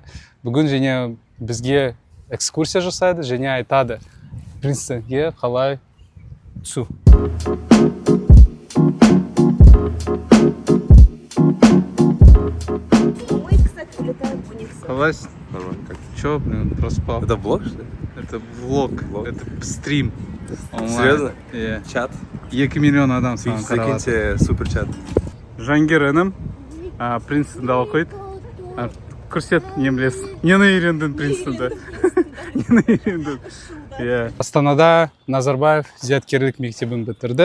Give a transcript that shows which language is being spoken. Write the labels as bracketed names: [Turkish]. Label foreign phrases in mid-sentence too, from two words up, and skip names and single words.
[Kazakh] Бүгін және бізге экскурсия жасайды, және айтады Принстонге қалай түсу. Қалай? [Russian] Нормально, как? Чё, блин, проспал. Это влог, что ли? Это влог, это стрим. Серьезно? [Kazakh] Иә. [Russian] Чат? [Kazakh] 2 миллион адам саған қаралады. [Russian] Закиньте супер чат. [Kazakh] Жәңгір інім Принстонда оқиды. Көрсет, не білесің. Нені үйрендің Принстонда? Нені үйрендің? Астанада Назарбаев зияткерлік мектебін бітірді.